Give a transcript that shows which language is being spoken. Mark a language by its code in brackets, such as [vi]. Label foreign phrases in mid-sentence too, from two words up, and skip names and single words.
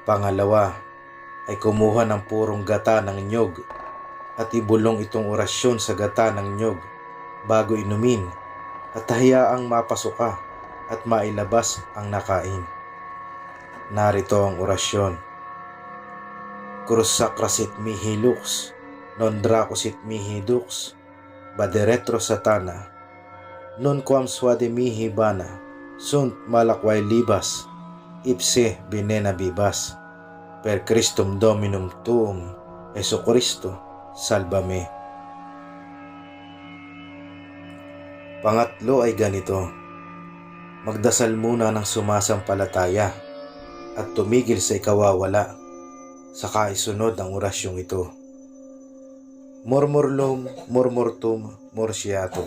[tl] Pangalawa ay kumuha ng purong gata ng nyog at ibulong itong orasyon sa gata ng nyog bago inumin at hayaang mapasuka at mailabas ang nakain. Narito ang orasyon. [la] Crus sacra sit mihi lux, non draco sit mihi dux, baderetro satana, non quam suade mihi bana, sunt malakway libas, ipse venena bibas, per Christum Dominum tuum, Jesu Cristo, salvame. [tl] Pangatlo ay ganito. Magdasal muna ng sumasampalataya at tumigil sa ikawawala, saka isunod ang orasyong ito. Murmurlum, murmurtum, mursiatum.